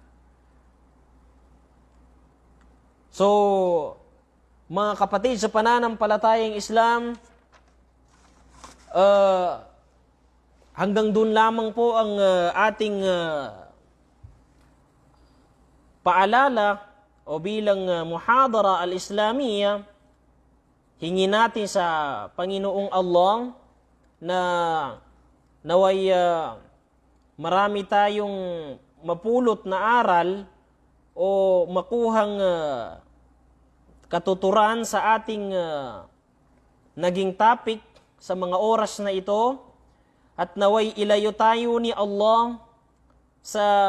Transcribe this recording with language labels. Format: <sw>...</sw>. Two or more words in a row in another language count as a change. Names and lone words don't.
<tl>So, mga kapatid sa pananampalatayang Islam, hanggang doon lamang po ang ating paalala o bilang</tl> <ar>محاضرة الإسلامية.</ar> <tl>Hingi natin sa Panginoong Allah na naway marami tayong mapulot na aral o makuhang katuturan sa ating naging topic sa mga oras na ito, at naway ilayo tayo ni Allah sa</tl>